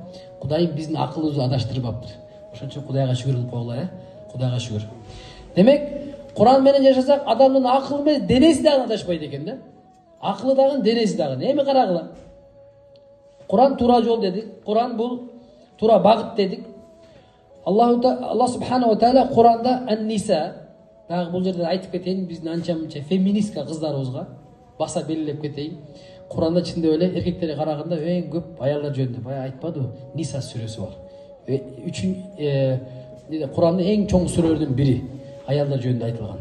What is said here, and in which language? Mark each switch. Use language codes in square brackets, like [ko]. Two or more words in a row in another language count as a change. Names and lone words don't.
[ky] Кудайым биздин акылыбызды адаштырбаптыр. Ошон үчүн Кудайга шүгүр кылып койгула, Кудайга шүгүр. Демек, Куран менен жашасак, адамдын акылы менен денеси дагы адашпайт экен да. Акылы дагы, денеси дагы. Эми карагыла. Куран туура жол дедик. Куран бул туура багыт дедик. [ar] الله سبحانه وتعالى Куранда ан-ниса, [ky] дагы бул жерде айтып кетейин, биздин анча-мынча феминистка кыздарыбызга баса белгилеп кетейин. Куранда чында эле эркектерге караганда эң көп аялдар жөнүндө бая айтпадыбы? Ниса сүрөсү бар. Курандын эң чоң сүрөлөрдүн бири аялдар жөнүндө айтылган.